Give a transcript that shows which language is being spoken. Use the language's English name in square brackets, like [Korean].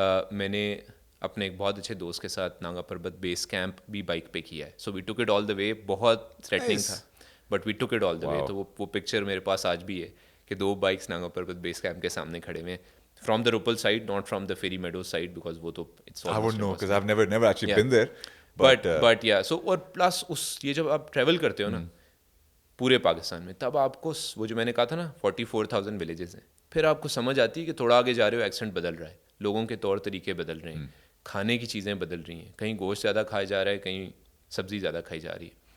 [Urdu] میں نے اپنے ایک بہت اچھے دوست کے ساتھ ناگا پربت بیس کیمپ بھی بائک پہ کیا ہے. [English] So we took it all the way. [Urdu] بہت تھریٹننگ تھا [English] But we took it all the way. [Urdu] تو وہ پکچر میرے پاس آج بھی ہے کہ 2 بائکس ناگا پربت بیس کیمپ کے سامنے کھڑے ہوئے ہیں, [English] from the Rupal side, not from the Fairy Meadow side, [Urdu] because وہ تو [English] I wouldn't know because I've never actually been there. But yeah so. [Urdu] اور پلس یہ جب آپ ٹریول کرتے ہو نا پورے پاکستان میں, تب آپ کو وہ جو میں نے کہا تھا نا 44,000 ولیجز ہیں, پھر آپ کو سمجھ آتی ہے کہ تھوڑا آگے جا رہے ہو ایکسنٹ بدل رہا ہے, لوگوں کے طور طریقے بدل رہے ہیں, کھانے کی چیزیں بدل رہی ہیں, کہیں گوشت زیادہ کھایا جا رہا ہے, کہیں سبزی زیادہ کھائی جا رہی ہے.